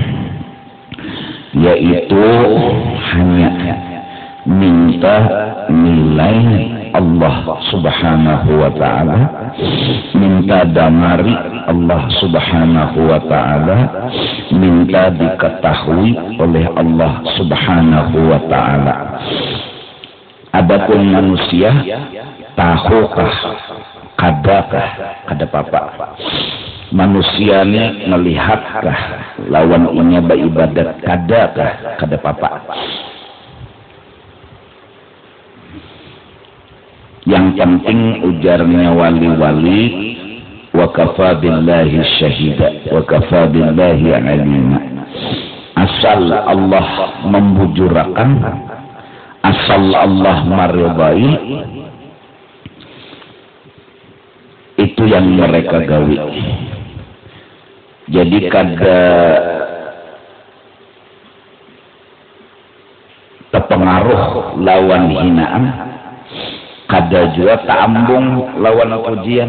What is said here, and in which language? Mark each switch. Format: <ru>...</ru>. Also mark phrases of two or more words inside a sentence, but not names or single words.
<id>yaitu hanya minta nilai Allah</id> <ar>سبحانه وتعالى,</ar> <id>minta damari Allah</id> <ar>سبحانه وتعالى,</ar> <id>minta diketahui oleh Allah</id> <ar>سبحانه وتعالى.</ar> <bjn>Adapun manusia, tahukah, kadakah, kada apa-apa. Manusianya melihatkah lawan inya beribadat, kadakah, kada apa-apa.</bjn> <id>Yang penting ujarnya wali-wali,</id> <ar>وكفى بالله شهيدا وكفى بالله عليما.</ar> <bjn>Asal Allah membujurakan, asal Allah meridai, itu yang mereka gawi. Jadi kada terpengaruh lawan hinaan, kada juga taambung lawan pujian.</bjn>